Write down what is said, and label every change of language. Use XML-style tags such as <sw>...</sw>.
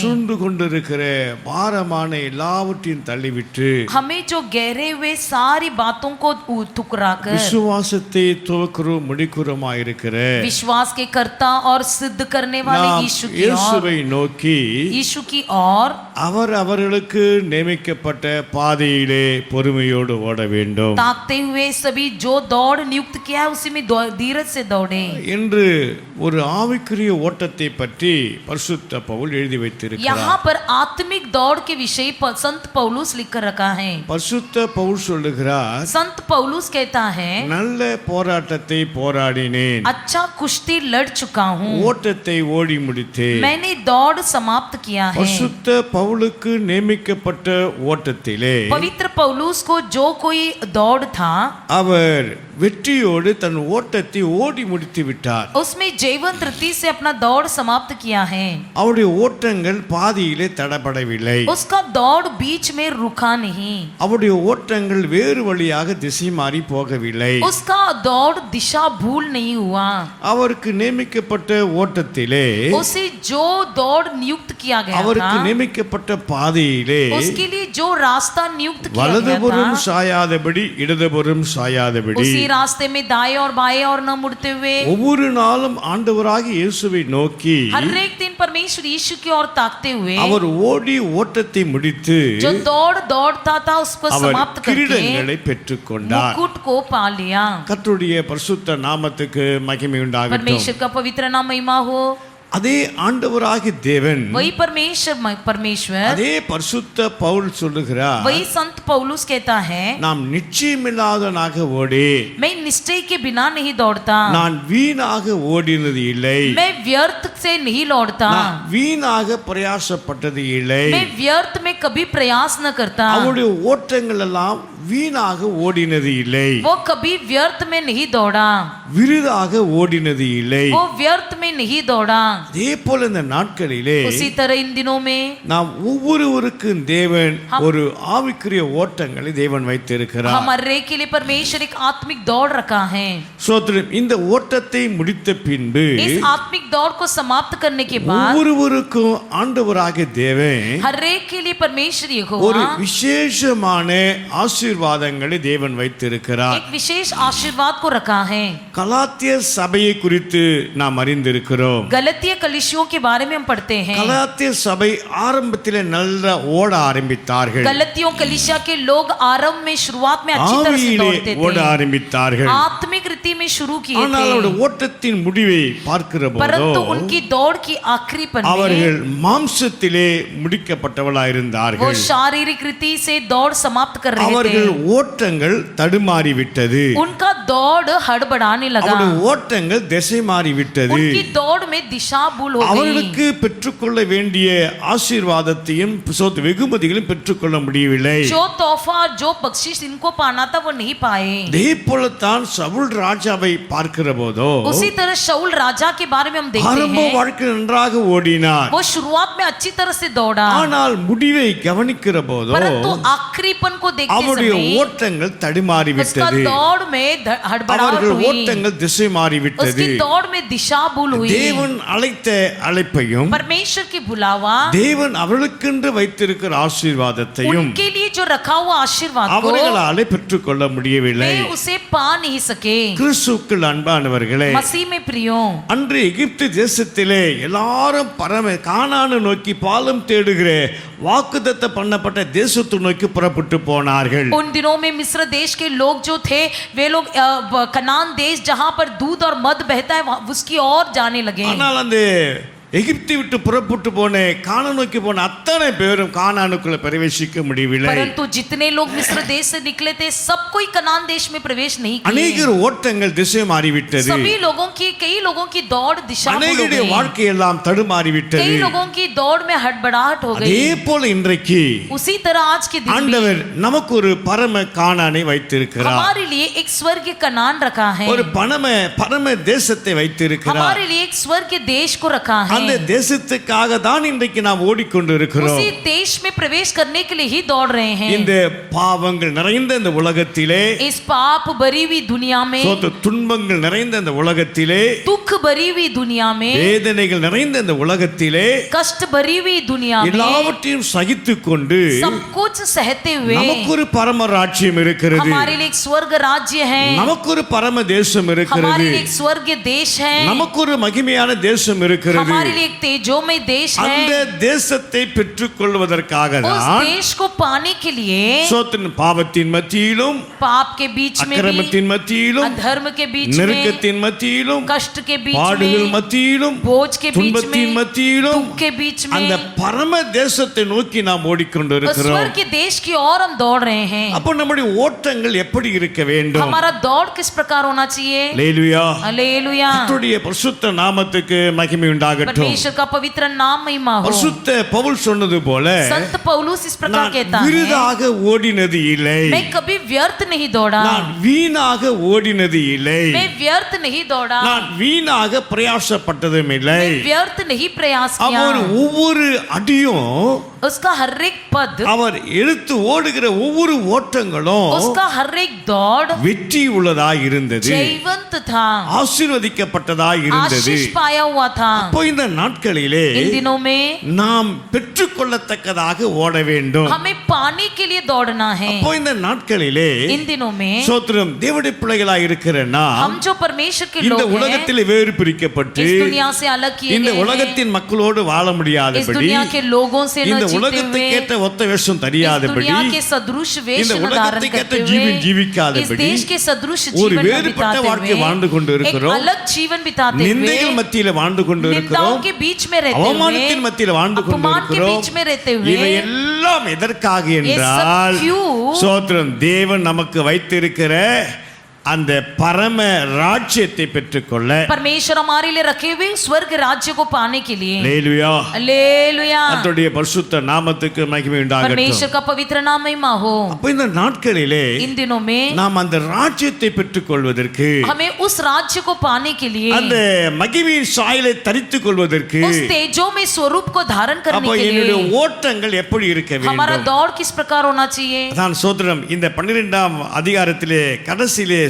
<ta>சூழ்ந்து கொண்டிருக்கிற பாரமான எல்லாவற்றையும் தள்ளிவிட்டு</ta> <hi>हमें जो गहरे हुए सारी बातों को ठुकराकर</hi> <ta>விசுவாசத்தை துவக்குறோம் முடிக்குறோமாயிருக்கிற</ta> <hi>विश्वास के कर्ता और सिद्ध करने वाले</hi> <ta>நாம்</ta> <hi>यीशु की</hi> <ta>இயேசுவை நோக்கி</ta> <hi>और</hi> <ta>அவர் அவர்களுக்கு நியமிக்கப்பட்ட பாதையிலே பொறுமையோடு ஓட வேண்டும்</ta> <hi>ताकते हुए सभी जो दौड़ नियुक्त किया है उसी में धीरज से दौड़े</hi> <ta>என்று ஒரு ஆவிக்குரிய ஓட்டத்தை பற்றி பரிசுத்த பவுல் எழுதி வைத்திருக்கிறார்.</ta> <hi>यहाँ पर आत्मिक दौड़ के विषय पर संत पौलुस लिख कर रखा है.</hi> <ta>பரிசுத்த பவுல் சொல்லுகிறார்,</ta> <hi>संत पौलुस कहता है,</hi> <ta>நல்ல போராட்டத்தை போராடினேன்,</ta> <hi>अच्छा कुश्ती लड़ चुका हूँ,</hi> <ta>ஓட்டத்தை ஓடி முடித்தேன்.</ta> <hi>मैंने दौड़ समाप्त किया है.</hi> <ta>பரிசுத்த பவுலுக்கு நியமிக்கப்பட்ட ஓட்டத்திலே</ta> <hi>पवित्र पौलुस को जो कोई दौड़ था</hi> <ta>அவர் வெற்றியோடு தன் ஓட்டத்தை ஓடி முடித்து விட்டார்.</ta> <hi>उसमें जयवंत रीति से अपना दौड़ समाप्त किया है.</hi> <ta>அவருடைய ஓட்டங்கள் பாதியிலே தடபடவில்லை.</ta> <hi>उसका दौड़ बीच में रुका नहीं.</hi> <ta>அவருடைய ஓட்டங்கள் வேறு வழியாக திசை மாறி போகவில்லை.</ta> <hi>उसका दौड़ दिशा भूल नहीं हुआ.</hi> <ta>அவருக்கு நியமிக்கப்பட்ட ஓட்டத்திலே</ta> <hi>उसे जो दौड़ नियुक्त किया गया</hi> <ta>அவருக்கு</ta> <hi>था</hi> <ta>நியமிக்கப்பட்ட பாதையிலே</ta> <hi>उसके लिए जो रास्ता नियुक्त किया गया</hi> <ta>வலதுபுறம்</ta> <hi>था</hi> <ta>சாயாதபடி இடதுபுறம் சாயாதபடி</ta> <hi>उसी रास्ते में दाएं और बाएं और न मुड़ते हुए</hi> <ta>ஒவ்வொரு நாளும் ஆண்டவராகிய இயேசுவை நோக்கி</ta> <hi>हर एक दिन परमेश्वर यीशु की ओर ताकते हुए</hi> <ta>அவர் ஓடி ஓட்டத்தை முடித்து</ta> <hi>जो दौड़ दौड़ता था उसको</hi> <ta>அவர்</ta> <hi>समाप्त करके</hi> <ta>கிரீடங்களை பெற்றுக்கொண்டார்.</ta> <hi>मुकुट को पा लिया.</hi> <ta>கர்த்தருடைய பரிசுத்த நாமத்துக்கு மகிமை உண்டாகட்டும்.</ta> <hi>परमेश्वर का पवित्र नाम महिमा हो.</hi> <ta>அதே ஆண்டவராகிய தேவன்,</ta> <hi>वही परमेश्वर</hi> <ta>அதே பரிசுத்த பவுல் சொல்லுகிறார்,</ta> <hi>वही संत पौलुस कहता है,</hi> <ta>நாம் நிச்சயமில்லாதனாக ஓடி</ta> <hi>मैं निश्चय के बिना नहीं दौड़ता,</hi> <ta>நான் வீணாக ஓடினது இல்லை,</ta> <hi>मैं व्यर्थ से नहीं लौटता,</hi> <ta>நான் வீணாக பிரயாசப்பட்டது இல்லை,</ta> <hi>मैं व्यर्थ में कभी प्रयास न करता,</hi> <ta>அவருடைய ஓட்டங்கள் எல்லாம் வீணாக ஓடினது இல்லை,</ta> <hi>वो कभी व्यर्थ में नहीं दौड़ा,</hi> <ta>விருதாக ஓடினது இல்லை.</ta> <hi>वो व्यर्थ में नहीं दौड़ा.</hi> <ta>அதே போல இந்த நாட்களிலே</ta> <hi>उसी तरह इन दिनों में</hi> <ta>நாம் ஒவ்வொருவருக்கும் தேவன் ஒரு ஆவிக்குரிய ஓட்டங்களை தேவன் வைத்திருக்கிறார்.</ta> <hi>हमारे के लिए परमेश्वर एक आत्मिक दौड़ रखा है.</hi> <ta>சோதரம், இந்த ஓட்டத்தை முடித்த பின்பு</ta> <hi>इस आत्मिक दौड़ को समाप्त करने के बाद</hi> <ta>ஒவ்வொருவருக்கும் ஆண்டவராகிய தேவன்</ta> <hi>हर एक के लिए परमेश्वर</hi> <ta>ஒரு</ta> <hi>यहोवा</hi> <ta>விசேஷமான ஆசீர்வாதங்களை தேவன் வைத்திருக்கிறார்.</ta> <hi>एक विशेष आशीर्वाद को रखा है.</hi> <ta>கலாத்திய சபையை குறித்து நாம் அறிந்திருக்கிறோம்.</ta> <hi>गलती गलतिय कलीसियों के बारे में हम पढ़ते हैं।</hi> <ta>கலாத்திய சபை ஆரம்பத்திலே நல்லா ஓட ஆரம்பித்தார்கள்,</ta> <hi>गलतियों कलीसिया के लोग आरंभ में शुरुआत में अच्छी तरह से</hi> <ta>ஆவியிலே</ta> <hi>दौड़ते</hi> <ta>ஓட</ta> <hi>थे,</hi> <ta>ஆரம்பித்தார்கள்.</ta> <hi>आत्मिक रीति में शुरू किए</hi> <ta>ஆனால்</ta> <hi>थे,</hi> <ta>அவருடைய ஓட்டத்தின் முடிவை பார்க்கிற போதோ</ta> <hi>परंतु उनकी दौड़ की आखिरी पल में</hi> <ta>அவர்கள் மாம்சத்திலே</ta> <hi>वो</hi> <ta>முடிக்கப்பட்டவளாயிருந்தார்கள்.</ta> <hi>शारीरिक रीति से दौड़ समाप्त कर रहे</hi> <ta>அவர்கள்</ta> <hi>थे,</hi> <ta>ஓட்டங்கள் தடுமாறிவிட்டது,</ta> <hi>उनका दौड़ हड़बड़ाने लगा,</hi> <ta>அவருடைய ஓட்டங்கள் திசை மாறிவிட்டது.</ta> <hi>उनकी दौड़ में दिशा भूल हो गई।</hi> <ta>அவர்களுக்கு பெற்றுக்கொள்ள வேண்டிய ஆசீர்வாதத்தையும் வெகுமதிகளையும் பெற்றுக்கொள்ள முடியவில்லை.</ta> <hi>जो तोहफा जो बख्शिश इनको पाना था वो नहीं पाए।</hi> <ta>இதே போலத்தான் சவுல் ராஜாவை பார்க்கிற போதோ</ta> <hi>उसी तरह शाऊल राजा के बारे में हम देखते</hi> <ta>ஆரம்ப</ta> <hi>हैं,</hi> <ta>வாழ்க்கை நன்றாக ஓடினார்,</ta> <hi>वो शुरुआत में अच्छी तरह से दौड़ा,</hi> <ta>ஆனால் முடிவை கவனிக்கிற போதோ</ta> <hi>परंतु आखिरीपन को देखते</hi> <ta>அவருடைய</ta> <hi>समय</hi> <ta>ஓட்டங்கள்</ta> <hi>उसका</hi> <ta>தடுமாறிவிட்டது,</ta> <hi>दौड़ में हड़बड़ाहट</hi> <ta>அவர்கள்</ta> <hi>हुई,</hi> <ta>ஓட்டங்கள் திசை மாறிவிட்டது.</ta> <hi>उसकी दौड़ में दिशा भूल हुई।</hi> <ta>தேவன் அழைத்த அழைப்பையும்</ta> <hi>परमेश्वर की बुलावा,</hi> <ta>தேவன் அவர்களுக்கென்று வைத்திருக்கிற ஆசீர்வாதத்தையும்</ta> <hi>उनके लिए जो रखा हुआ आशीर्वाद को</hi> <ta>அவர்களாலே பெற்றுக்கொள்ள முடியவில்லை.</ta> <hi>वे उसे पा नहीं सके।</hi> <ta>கிறிஸ்துவுக்குள் அன்பானவர்களே,</ta> <hi>मसीह में प्रियो,</hi> <ta>அன்று எகிப்து தேசத்திலே எல்லாரும் கானானை நோக்கி பாலம் தேடுகிற வாக்குத்தத்தம் பண்ணப்பட்ட தேசத்தை நோக்கி புறப்பட்டு போனார்கள்.</ta> <hi>उन दिनों में मिस्र देश के लोग जो थे वे लोग कनान देश जहां पर दूध और मध बहता है उसकी ओर जाने लगे।</hi> <ta>ஆனால் அந்த எகிப்தை விட்டு புறப்பட்டு போன கானான் நோக்கி போன அத்தனை பேரும் கானானுக்குள்ள பிரவேசிக்க முடியவில்லை.</ta> <hi>परंतु जितने लोग मिस्र देश से निकले थे सब कोई कनान देश में प्रवेश नहीं किए।</hi> <ta>அநேகர் ஓட்டங்கள் திசை மாறிவிட்டது,</ta> <hi>सभी लोगों की कई लोगों की दौड़ दिशा भूल हो</hi> <ta>அநேகருடைய</ta> <hi>गई,</hi> <ta>வாழ்க்கை எல்லாம் தடுமாறிவிட்டது.</ta> <hi>कई लोगों की दौड़ में हड़बड़ाहट हो</hi> <ta>அதே</ta> <hi>गई।</hi> <ta>போல இன்றைக்கு</ta> <hi>उसी तरह आज के दिन भी</hi> <ta>ஆண்டவர் நமக்கு ஒரு பரம கானானை வைத்திருக்கிறார்,</ta> <hi>हमारे लिए एक स्वर्ग कनान रखा है,</hi> <ta>ஒரு பரம தேசத்தை வைத்திருக்கிறார்.</ta> <hi>हमारे लिए एक स्वर्ग देश को रखा है।</hi> <ta>அந்த தேசத்துக்காக தான் இன்றைக்கு நாம் ஓடிக்கொண்டு இருக்கிறோம்.</ta> <hi>उसी देश में प्रवेश करने के लिए ही दौड़ रहे हैं।</hi> <ta>இந்த பாவங்கள் நிறைந்த இந்த உலகத்திலே,</ta> <hi>इस पाप भरी हुई दुनिया में,</hi> <ta>துன்பங்கள் நிறைந்த இந்த உலகத்திலே,</ta> <hi>दुख भरी हुई दुनिया में,</hi> <ta>வேதனைகள் நிறைந்த இந்த உலகத்திலே</ta> <hi>कष्ट भरी हुई दुनिया में</hi> <ta>எல்லாவற்றையும் சகித்துக்கொண்டு</ta> <hi>सब कुछ सहते हुए</hi> <ta>நமக்கு ஒரு பரம ராஜ்யம் இருக்கிறது,</ta> <hi>हमारे लिए एक स्वर्ग राज्य है,</hi> <ta>நமக்கு ஒரு பரம தேசம் இருக்கிறது,</ta> <hi>हमारे लिए एक स्वर्ग देश है,</hi> <ta>நமக்கு ஒரு மகிமையான தேசம் இருக்கிறது.</ta> <hi>हमारे लिए एक तेजोमय देश</hi> <ta>அந்த</ta> <hi>है।</hi> <ta>தேசத்தை பெற்றுக்கொள்வதற்காக</ta> <hi>उस</hi> <ta>தான்</ta> <hi>देश को पाने के लिए</hi> <ta>பாவத்தின் மத்தியிலும்,</ta> <hi>पाप के बीच में भी,</hi> <ta>அக்கிரமத்தின் மத்தியிலும்,</ta> <hi>अधर्म के बीच में,</hi> <ta>நெருக்கத்தின் மத்தியிலும்,</ta> <hi>कष्ट के बीच</hi> <ta>பாடுகள்</ta> <hi>में,</hi> <ta>மத்தியிலும்,</ta> <hi>बोझ के बीच</hi> <ta>துன்பத்தின்</ta> <hi>में,</hi> <ta>மத்தியிலும்</ta> <hi>दुख के बीच</hi> <ta>அந்த</ta> <hi>में</hi> <ta>பரம தேசத்தை நோக்கி நாம்</ta> <hi>उस</hi> <ta>ஓடிக்கொண்டிருக்கிறோம்.</ta> <hi>स्वर्ग के देश की ओर हम दौड़ रहे हैं।</hi> <ta>அப்போ நம்முடைய ஓட்டங்கள் எப்படி இருக்க வேண்டும்?</ta> <hi>हमारा दौड़ किस प्रकार होना चाहिए?</hi> <ta>அல்லேலூயா.</ta> <hi>हालेलुया,</hi> <ta>கர்த்தருடைய பரிசுத்த நாமத்துக்கு மகிமை உண்டாகட்டும்.</ta> <hi>परमेश्वर का पवित्र नाम महिमा हो।</hi> <ta>பரிசுத்த பவுல் சொன்னது போல,</ta> <hi>संत पौलुस इस प्रकार</hi> <ta>நான்</ta> <hi>कहता है,</hi> <ta>விருதாக ஓடினது இல்லை,</ta> <hi>मैं कभी व्यर्थ नहीं दौड़ा,</hi> <ta>நான் வீணாக ஓடினது இல்லை,</ta> <hi>मैं व्यर्थ नहीं दौड़ा,</hi> <ta>நான் வீணாக பிரயாசப்பட்டதும் இல்லை.</ta> <hi>मैं व्यर्थ नहीं प्रयास किया।</hi> <ta>அவர் ஒவ்வொரு அடியும்,</ta> <hi>उसका हर एक पद,</hi> <ta>அவர் எடுத்து ஓடுகிற ஒவ்வொரு ஓட்டங்களும்</ta> <hi>उसका हर एक दौड़</hi> <ta>வெற்றி உள்ளதாய் இருந்தது,</ta> <hi>जयवंत था,</hi> <ta>ஆசீர்வதிக்கப்பட்டதாய் இருந்தது.</ta> <hi>आशीष पाया हुआ था।</hi> <ta>அப்போ இந்த நாட்களிலே</ta> <hi>इन दिनों में</hi> <ta>நாம் பெற்றுக்கொள்ளத்தக்கதாக ஓட வேண்டும்.</ta> <hi>हमें पाने के लिए दौड़ना है।</hi> <ta>அப்போ இந்த நாட்களிலே</ta> <hi>इन दिनों में</hi> <ta>சோத்திரம் தேவனுடைய பிள்ளைகளாய் இருக்கிற நாம்</ta> <hi>हम जो परमेश्वर के</hi> <ta>இந்த</ta> <hi>लोग हैं,</hi> <ta>உலகத்திலே வேறு பிரிக்கப்பட்டு</ta> <hi>इस दुनिया से अलग किए</hi> <ta>இந்த</ta> <hi>गए हैं,</hi> <ta>உலகத்தின் மக்களோடு வாழ</ta> <hi>इस</hi> <ta>முடியாதபடி,</ta> <hi>दुनिया के लोगों से न</hi> <ta>இந்த</ta> <hi>जीते हुए,</hi> <ta>உலகத்துக்கேற்ற ஒத்த வேஷம்</ta> <hi>इस</hi> <ta>தெரியாதபடி,</ta> <hi>दुनिया के सदृश वेश</hi> <ta>இந்த</ta> <hi>न धारण</hi> <ta>உலகத்துக்கேற்ற</ta> <hi>करते</hi> <ta>ஜீவன்</ta> <hi>हुए, इस</hi> <ta>ஜீவிக்காதபடி</ta> <hi>देश के सदृश</hi> <ta>ஒரு</ta> <hi>जीवन न</hi> <ta>வேறுபட்ட</ta> <hi>बिताते</hi> <ta>வாழ்க்கை வாழ்ந்து கொண்டு</ta> <hi>हुए, एक</hi> <ta>இருக்கிறோம்.</ta> <hi>अलग जीवन बिताते हुए,</hi> <ta>நிந்தைகள் மத்தியில வாழ்ந்து கொண்டு</ta> <hi>निंदाओं</hi> <ta>இருக்கிறோம்,</ta> <hi>के बीच में रहते</hi> <ta>அவமானத்தின்</ta> <hi>हुए,</hi> <ta>மத்தியில வாழ்ந்து கொண்டு</ta> <hi>अपमान के</hi> <ta>இருக்கிறோம்.</ta> <hi>बीच में रहते</hi> <ta>இவை</ta> <hi>हुए,</hi> <ta>எல்லாம் எதற்காக</ta> <hi>ये</hi> <ta>என்றால்,</ta> <hi>सब क्यों?</hi> <ta>சோத்திரம் தேவன் நமக்கு வைத்திருக்கிற அந்த பரம ராஜ்யத்தை பெற்றுக்கொள்ள,</ta> <hi>परमेश्वर हमारे लिए रखे हुए स्वर्ग राज्य को पाने के लिए,</hi> <ta>அல்லேலூயா,</ta> <hi>हालेलुया,</hi> <ta>கர்த்தருடைய பரிசுத்த நாமத்துக்கு மகிமை உண்டாகட்டும்.</ta> <hi>परमेश्वर का पवित्र नाम महिमा हो।</hi> <ta>அப்ப இந்த நாட்களிலே</ta> <hi>इन दिनों में</hi> <ta>நாம் அந்த ராஜ்யத்தை பெற்றுக்கொள்வதற்கு,</ta> <hi>हमें उस राज्य को पाने के लिए,</hi> <ta>அந்த மகிமையின் சாயலை தரித்துக் கொள்வதற்கு,</ta> <hi>उस तेजों में स्वरूप को धारण करने</hi> <ta>அப்ப</ta> <hi>के</hi> <ta>என்னுடைய</ta> <hi>लिए</hi> <ta>ஓட்டங்கள் எப்படி இருக்க</ta> <hi>हमारा</hi> <ta>வேண்டும்?</ta> <hi>दौड़ किस प्रकार होना चाहिए?</hi> <ta>அதான் சோதரம் இந்த 12ஆம் அதிகாரத்திலே கடைசியிலே</ta>